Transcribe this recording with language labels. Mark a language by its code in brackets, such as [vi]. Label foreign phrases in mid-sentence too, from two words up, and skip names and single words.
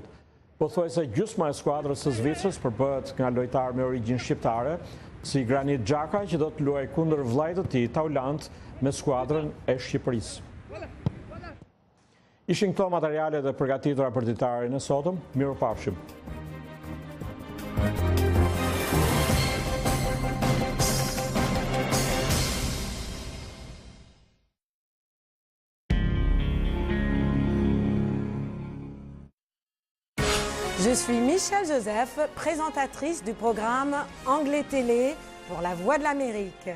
[sq] Pothuajse gjysma e skuadrës së Zvicrës përbëhet nga lojtarë me origjinë shqiptare, si Granit Xhaka që do të luajë kundër vllajt të tij Taulant me skuadrën e Shqipërisë. Ishin këto materialet e përgatitura për ditarin e sotëm. Mirupafshim. [fr] Je suis Michel Joseph, présentatrice du programme Anglais Télé pour La Voix de l'Amérique.